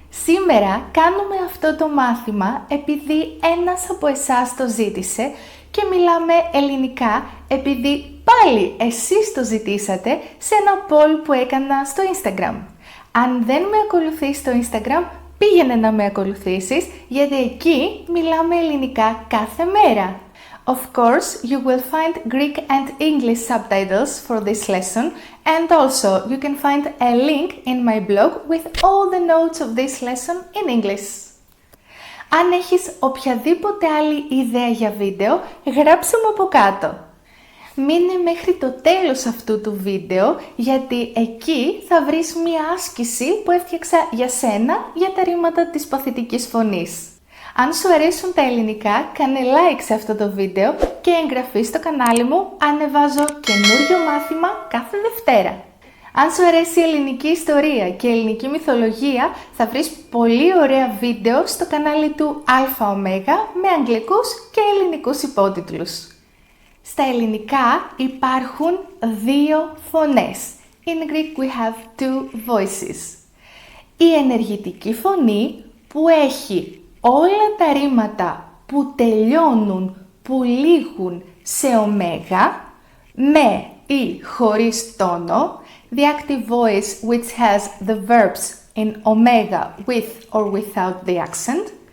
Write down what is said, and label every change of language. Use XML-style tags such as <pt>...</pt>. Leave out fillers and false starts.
<el>Σήμερα κάνουμε αυτό το μάθημα επειδή ένας από εσάς το ζήτησε και μιλάμε ελληνικά επειδή πάλι εσείς το ζητήσατε σε ένα poll που έκανα στο Instagram. Αν δεν με ακολουθείς στο Instagram, πήγαινε να με ακολουθήσεις γιατί εκεί μιλάμε ελληνικά κάθε μέρα.</el> <en>Of course, you will find Greek and English subtitles for this lesson, and also you can find a link in my blog with all the notes of this lesson in English.</en> <el>Αν έχεις οποιαδήποτε άλλη ιδέα για βίντεο, γράψε μου από κάτω. Μείνε μέχρι το τέλος αυτού του βίντεο, γιατί εκεί θα βρεις μία άσκηση που έφτιαξα για σένα για τα ρήματα της παθητικής φωνής. Αν σου αρέσουν τα ελληνικά, κάνε like σε αυτό το βίντεο και εγγραφή στο κανάλι μου, ανεβάζω καινούριο μάθημα κάθε Δευτέρα. Αν σου αρέσει η ελληνική ιστορία και η ελληνική μυθολογία, θα βρεις πολύ ωραία βίντεο στο κανάλι του ΑΟ με αγγλικούς και ελληνικούς υπότιτλους. Στα ελληνικά υπάρχουν δύο φωνές.</el> <en>In Greek we have two voices.</en> <el>Η ενεργητική φωνή που έχει όλα τα ρήματα που τελειώνουν, που λήγουν σε ωμέγα, με ή χωρίς τόνο,</el> <en>the active voice which has the verbs in omega with or without the accent.</en>